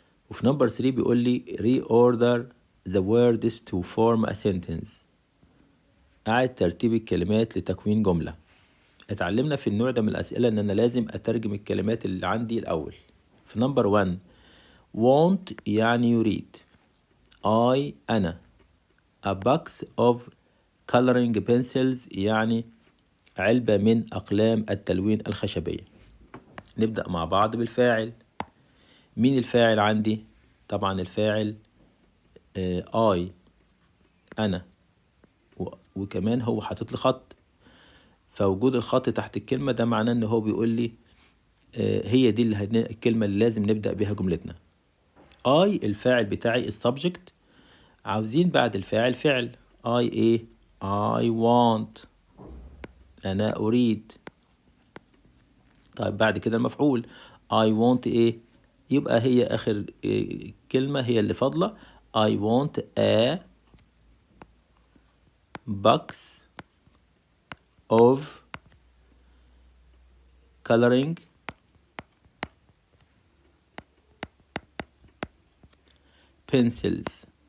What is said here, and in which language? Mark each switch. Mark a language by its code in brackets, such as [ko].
[ar] وفي نمبر 3 بيقول لي [en] reorder the words to form a sentence. [ar] أعد ترتيب الكلمات لتكوين جملة. اتعلمنا في النوع ده من الأسئلة إن أنا لازم أترجم الكلمات اللي عندي الأول. في نمبر 1 want يعني يريد. أنا. [en] a box of coloring pencils [ar] يعني علبة من أقلام التلوين الخشبية. نبدأ مع بعض بالفاعل. مين الفاعل عندي؟ طبعا الفاعل I، أنا، وكمان هو حاطط لي خط، فوجود الخط تحت الكلمة ده معناه إن هو بيقول لي هي دي الكلمة اللي لازم نبدأ بيها جملتنا. I الفاعل بتاعي السبجكت. عاوزين بعد الفاعل فعل. I إيه؟ [en] I want، [ar] أنا أريد. طيب بعد كده المفعول [en] I want [ar] إيه؟ يبقى هي آخر كلمة هي اللي فاضلة. [en] I want a box of coloring pencils.